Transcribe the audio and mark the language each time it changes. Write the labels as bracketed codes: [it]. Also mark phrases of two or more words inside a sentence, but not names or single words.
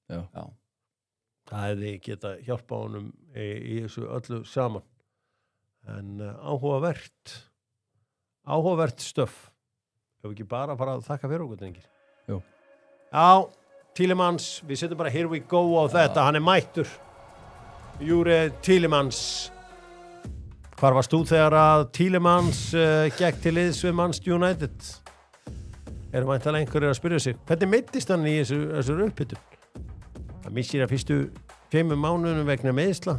[is] Já. Það hefði geta hjálpa honum í þessu öllu saman. En áhugavert stöf. Hefur ekki bara að fara að þakka fyrir okkur, drengir? Jú. Já, Tielemans, við setjum bara [en] here we go [is] á þetta, hann er mættur. Júri Tielemans. Hvar varst þú þegar að Tielemans gekk til liðs við Manchester United? Erum væntanlega einhverjir að spyrja sig. Hvernig meiddist hann í þessu upphittun? Það missir að fyrstu 5 mánuðum vegna meiðsla.